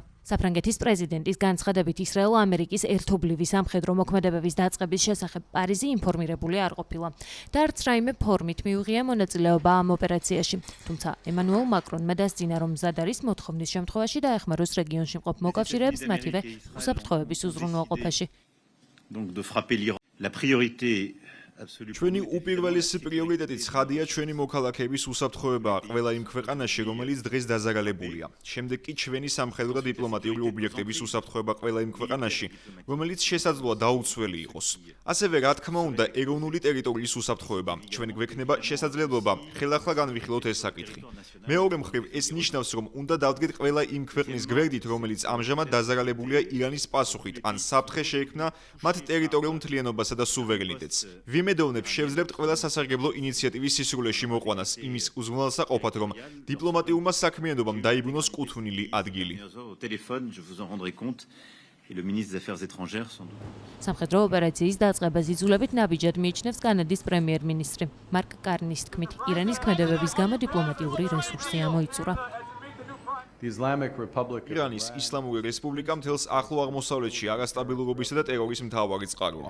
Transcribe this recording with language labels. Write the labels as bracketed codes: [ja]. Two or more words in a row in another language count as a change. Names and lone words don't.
[ka] საფრანგეთის პრეზიდენტის განცხადებით ისრაელ-ამერიკის ერთობლივი სამხედრო მოქმედებების დაწყების შესახებ პარიზი ინფორმირებული არ ყოფილა და არც რაიმე ფორმით მიუღია მონაწილეობა ამ ოპერაციაში. თუმცა ემანუელ მაკრონმა დასძინა, რომ მზად არის მოთხოვნის შემთხვევაში დაეხმაროს რეგიონში მყოფ მოკავშირეებს მათივე უსაფრთხოების უზრუნველყოფაში. [fr] Donc de frapper l'Iran. La priorité absolue. [ka] ჩვენი უპირველესი პრიორიტეტი ცხადია ჩვენი მოქალაქეების უსაფრთხოებაა ყველა იმ ქვეყანაში, რომელიც დღეს დაზარალებულია. შემდეგ კი ჩვენი სამხედრო და დიპლომატიური ობიექტების უსაფრთხოება ყველა იმ ქვეყანაში, რომელიც შესაძლოა დაუცველი იყოს. ასევე რა თქმა უნდა, ეროვნული ტერიტორიის უსაფრთხოება. ჩვენ გვექნება შესაძლებლობა ხელახლა განვიხილოთ ეს საკითხი. მეორე მხრივ, ეს ნიშნავს, რომ უნდა დავდგეთ ყველა იმ ქვეყნის გვერდით, რომელიც ამჟამად დაზარალებულია ირანის პასუხით, ან საფრთხე შეექმნა მათ ტერიტორიულ მთლიანობასა და სუვერენიტეტს. ვიმედოვნებ, შევძლებთ ყველა სასარგებლო ინიციატივის სისრულეში მოყვანას იმის უზრუნველსაყოფად, რომ დიპლომატიურმა საქმიანობამ დაიბრუნოს კუთვნილი ადგილი. [fr] Au téléphone, je vous en rendrai compte. Et le ministre des Affaires étrangères sans doute. [ka] სამხედრო ოპერაციის დაწყებას იძულებით ნაბიჯად მიიჩნევს კანადის პრემიერ-მინისტრი. მარკ კარნის თქმით, ირანის ქმედებების გამო დიპლომატიური რესურსი ამოიწურა. ირანის ისლამური რესპუბლიკა მთელს ახლო აღმოსავლეთში არასტაბილურობისა და ტერორის მთავარი წყაროა.